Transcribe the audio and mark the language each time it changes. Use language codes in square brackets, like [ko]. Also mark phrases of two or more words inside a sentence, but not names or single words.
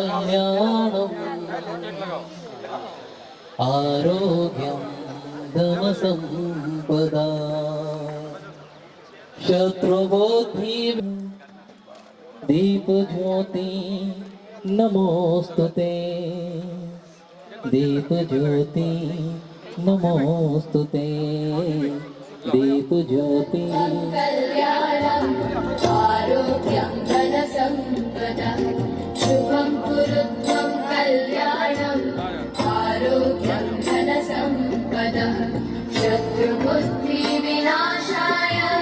[sa] આરોગ્યમ ધન સંપદા શત્રુબુદ્ધિ દીપ જ્યોતિ નમોસ્તુતે દીપ જ્યોતિ નમોસ્તુતે દીપ જ્યોતિ. कल्याणम् आरोग्यं धनसम्पदः शुभं कुरुत्वं कल्याणम् आरोग्यं धनसम्पदः शत्रुबुद्धिविनाशाय